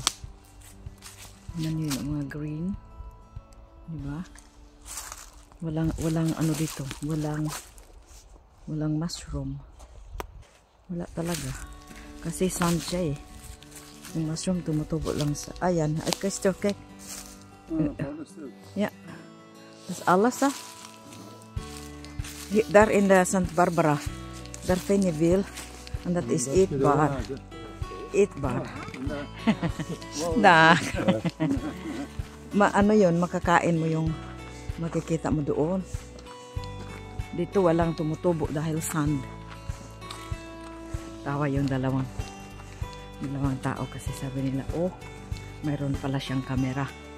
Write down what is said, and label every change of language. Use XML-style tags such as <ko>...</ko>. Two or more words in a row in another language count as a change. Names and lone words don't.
<tl>Tingnan nyo yung mga green, diba? Walang ano dito, walang mushroom. Wala talaga kasi sand siya, eh. Yung mushroom tumutubo lang sa, ayan, ay Christo, okay.</tl> <de>Ja, das ist alles da.</de> <nl>Daar in de Santa Barbara, daar vind je veel en dat is eetbaar. Eetbaar. Dag.</nl> <tl>Ano yun, makakain mo yung makikita mo doon. Dito walang tumutubo dahil sand. Tawa yung dalawang tao kasi sabi nila, oh, mayroon pala siyang kamera.</tl>